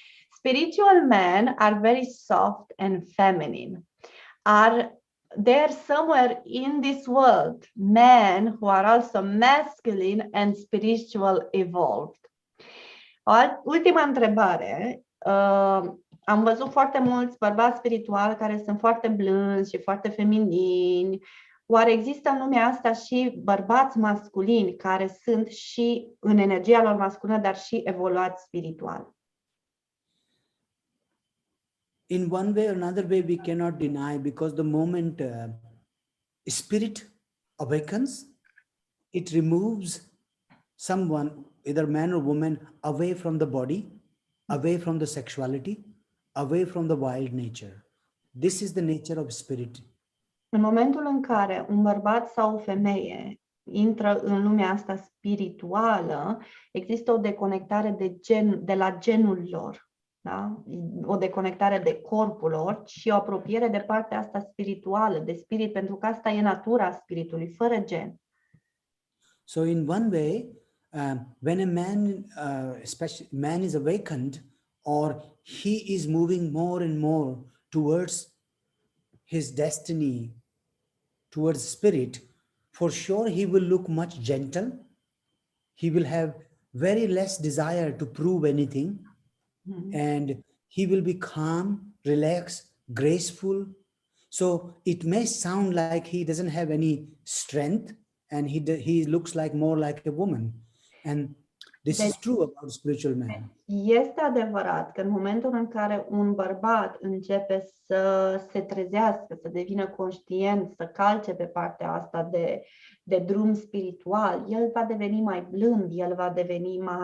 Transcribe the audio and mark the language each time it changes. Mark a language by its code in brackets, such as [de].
[en] Spiritual men are very soft and feminine. Are there somewhere in this world men who are also masculine and spiritual evolved? [ro] Ultima întrebare. Am văzut foarte mulți bărbați spirituali care sunt foarte blânzi și foarte feminini. Oare există în lumea asta și bărbați masculini care sunt și în energia lor masculină, dar și evoluați spiritual? [en] In one way or another way, we cannot deny, because the moment spirit awakens, it removes someone, either man or woman, away from the body, away from the sexuality, away from the wild nature. This is the nature of spirit. [ro] În momentul în care un bărbat sau o femeie intră în lumea asta spirituală, există o deconectare de la genul lor. Da? O deconectare de corpul lor și o apropiere de partea asta spirituală, de spirit, pentru că asta e natura spiritului, fără gen. [en] So in one way, when a man, especially man is awakened, or he is moving more and more towards his destiny, towards spirit, for sure he will look much gentle. He will have very less desire to prove anything, and he will be calm, relaxed, graceful. So it may sound like he doesn't have any strength, and he looks like more like a woman. And this is true about spiritual man. [ro] Este adevărat că în momentul în care un bărbat începe să se trezească, să devină conștient, să calce pe partea asta de drum spiritual, el va deveni mai blând, el va deveni